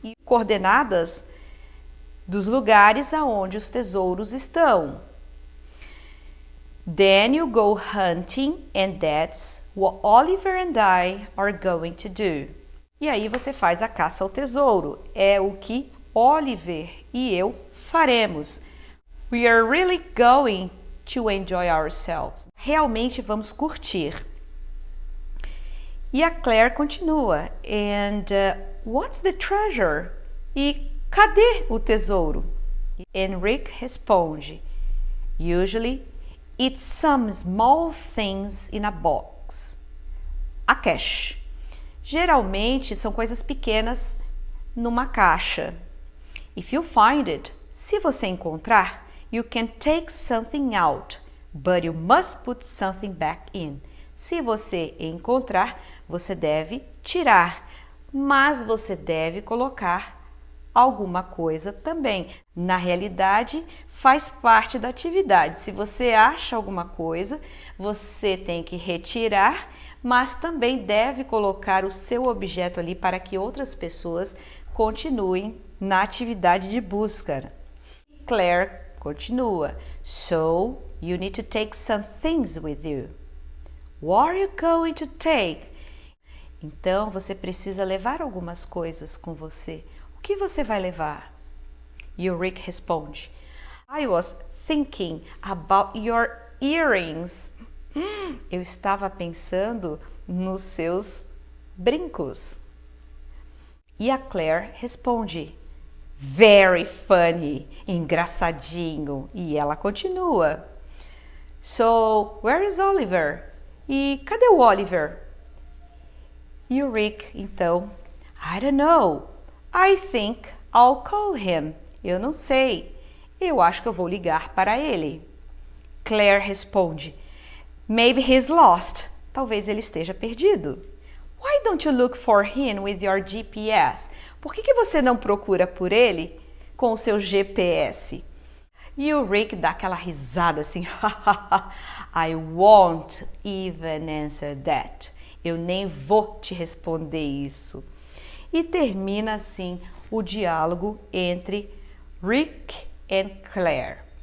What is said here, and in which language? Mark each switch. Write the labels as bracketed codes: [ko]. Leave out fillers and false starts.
[pt] E coordenadas dos lugares aonde os tesouros estão. [en] Then you go hunting and that's what Oliver and I are going to do. [pt] E aí você faz a caça ao tesouro. É o que Oliver e eu faremos. [en] We are really going to enjoy ourselves. [pt] Realmente vamos curtir. E a Claire continua. [en] And what's the treasure? [pt] E cadê o tesouro? And Rick responde. [en] Usually it's some small things in a box. A cache. [pt] Geralmente são coisas pequenas numa caixa. [en] If you find it, [pt] se você encontrar, [en] you can take something out, but you must put something back in. [pt] Se você encontrar, você deve tirar, mas você deve colocar alguma coisa também. Na realidade, faz parte da atividade. Se você acha alguma coisa, você tem que retirar, mas também deve colocar o seu objeto ali para que outras pessoas continuem na atividade de busca. Claire continua. [en] So, you need to take some things with you. What are you going to take? [pt] Então, você precisa levar algumas coisas com você. O que você vai levar? E o Rick responde. [en] I was thinking about your earrings. [pt] Eu estava pensando nos seus brincos. E a Claire responde, [en] very funny, [pt] engraçadinho. E ela continua, [en] so, where is Oliver? [pt] E cadê o Oliver? E o Rick, então, [en] I don't know. I think I'll call him. [pt] Eu não sei. Eu acho que eu vou ligar para ele. [en] Claire [pt] responde, [en] maybe he's lost. [pt] Talvez ele esteja perdido. [en] Why don't you look for him with your GPS? [pt] Por que você não procura por ele com o seu GPS? E o Rick dá aquela risada assim. [en] I won't even answer that. [pt] Eu nem vou te responder isso. E termina assim o diálogo entre Rick e Claire.